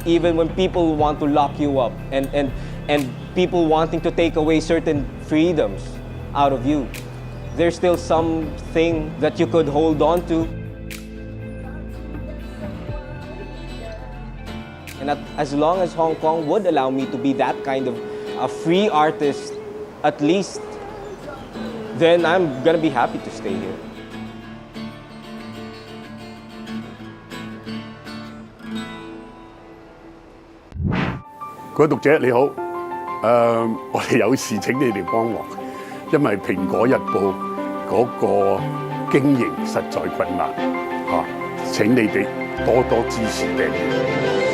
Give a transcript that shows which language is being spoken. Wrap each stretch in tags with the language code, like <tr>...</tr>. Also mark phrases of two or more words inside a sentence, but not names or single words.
<en>even when people want to lock you up and people wanting to take away certain freedoms out of you, there's still something that you could hold on to. And as long as Hong Kong would allow me to be that kind of a free artist, at least, then I'm gonna be happy to stay here.</en> <yue>各位讀者你好，我哋有事請你哋幫忙，因為《蘋果日報》嗰個經營實在困難嚇，請你哋多多支持訂閱。</yue>